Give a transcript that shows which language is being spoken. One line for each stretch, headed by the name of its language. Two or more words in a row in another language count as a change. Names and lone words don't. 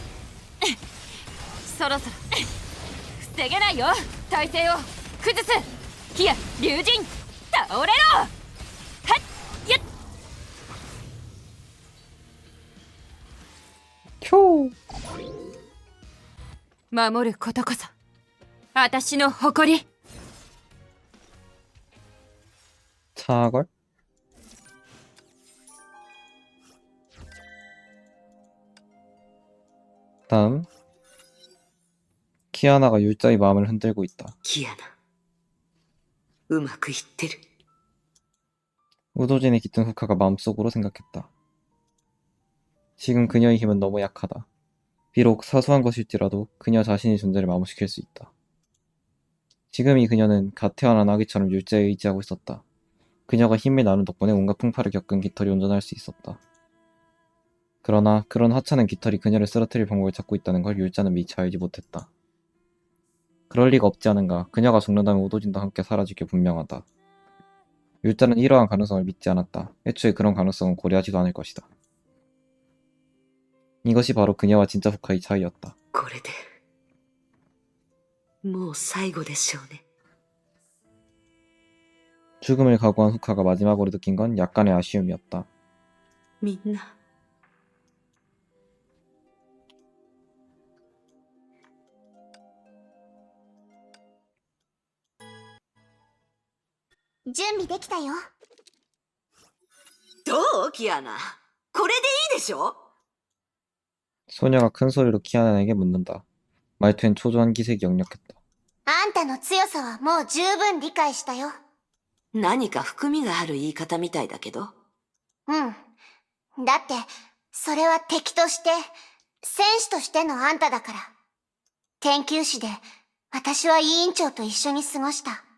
Japanese: そろそろ防げないよ体勢を崩す火や龍神倒れろはっやっ 쿄. 守ることこそ私の誇り 차걸?
Korean: 다음. 키아나가 율자의 마음을 흔들고 있다.
Japanese: キアナ、うまくいってる。
Korean: 우도진의 깃든 후카가 마음속으로 생각했다. 지금 그녀의 힘은 너무 약하다. 비록 사소한 것일지라도 그녀 자신의 존재를 마모시킬 수 있다. 지금 이 그녀는 갓 태어난 아기처럼 율자에 의지하고 있었다. 그녀가 힘을 나눈 덕분에 온갖 풍파를 겪은 깃털이 온전할 수 있었다. 그러나 그런 하찮은 깃털이 그녀를 쓰러뜨릴 방법을 찾고 있다는 걸 율자는 미처 알지 못했다. 그럴 리가 없지 않은가. 그녀가 죽는다면 우도진도 함께 사라질 게 분명하다. 율자는 이러한 가능성을 믿지 않았다. 애초에 그런 가능성은 고려하지도 않을 것이다. 이것이 바로 그녀와 진짜 후카의 차이였다.
Japanese: これでもう最後でしょうね。
Korean: 죽음을 각오한 후카가 마지막으로 느낀 건 약간의 아쉬움이었다.
Japanese: みんな準備できたよ。どうキアナ、これでいいでしょ。
Korean: 소녀가 큰 소리로 키아나에게 묻는다. 말투엔 초조한 기색이 역력했다.
Japanese: あんたの強さはもう十分理解したよ。何か含みがある言い方みたいだけど。うん。だって、それは敵として、戦士としてのあんただから。研究室で、私は委員長と一緒に過ごした。